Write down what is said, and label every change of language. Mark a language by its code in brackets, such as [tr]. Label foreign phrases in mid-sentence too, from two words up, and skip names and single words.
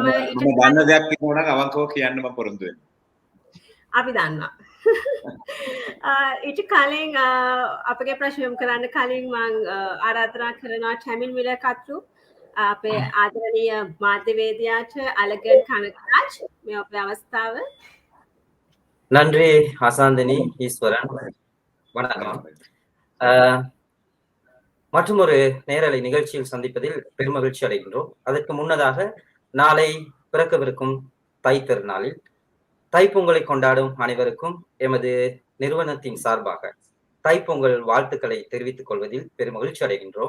[si] දන්න දෙයක් කියනවා නම් අවංකව කියන්න මම පොරොන්දු වෙනවා. අපි දන්නවා. ඊට කලින් අපගේ ප්‍රශ්න යොමු කරන්න කලින් මම ආරාධනා කරනවා Tamil Mirror කතුරු අපේ ආදරණීය මාධ්‍යවේදියාට අලගන් කනකරාජ් මේ අපේ අවස්ථාව. [ta] நன்றி ஹசாந்தினி ஈஸ்வரன். வணக்கம். மற்றொரு நேரலை நிகழ்ச்சியில் சந்திப்பதில் பெருமகிழ்ச்சி அடைகின்றோம். அதற்கு முன்னதாக நாளை பிறக்கவிருக்கும் தை திருநாளில் தைப்பொங்கலை கொண்டாடும் அனைவருக்கும் எமது நிறுவனத்தின் சார்பாக தைப்பொங்கல் வாழ்த்துக்களை தெரிவித்துக் கொள்வதில் பெருமகிழ்ச்சி அடைகின்றோம்.